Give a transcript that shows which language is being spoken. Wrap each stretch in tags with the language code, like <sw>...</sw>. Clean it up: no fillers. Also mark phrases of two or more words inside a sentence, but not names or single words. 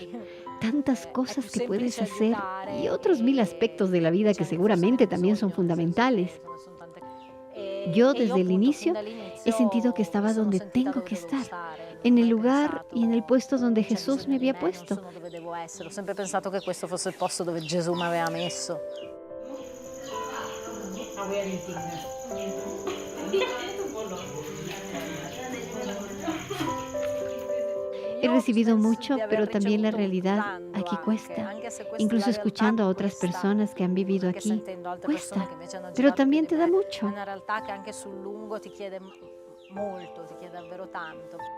<es>Tantas cosas que puedes hacer y otros 1000 aspectos de la vida que seguramente también son fundamentales. Yo desde el inicio he sentido que estaba donde tengo que estar, en el lugar y en el puesto donde Jesús me había puesto.</es> <it>Ho sempre pensato che questo fosse il posto dove Gesù mi aveva messo.</it> <es>He recibido mucho, pero también la realidad aquí cuesta. Incluso escuchando a otras personas que han vivido aquí, cuesta, pero también te da mucho.</es> <it>Una realtà che anche sul lungo ti chiede molto, ti chiede davvero tanto.</it>